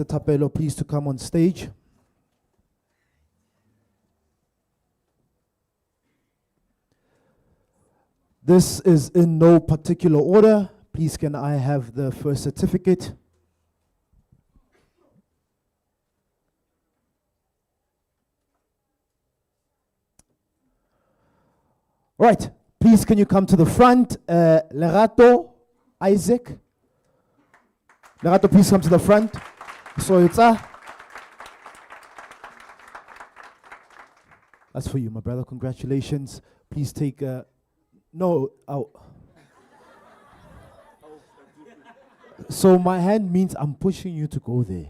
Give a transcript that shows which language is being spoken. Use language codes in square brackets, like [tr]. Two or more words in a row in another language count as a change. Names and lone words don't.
[en] Tapelo, please, to come on stage. This is in no particular order. Please, can I have the first certificate? Right, please, can you come to the front? Lerato, Isaac. Lerato, please come to the front. So it's that's for you, my brother. Congratulations. Please take no out. So my hand means I'm pushing you to go there.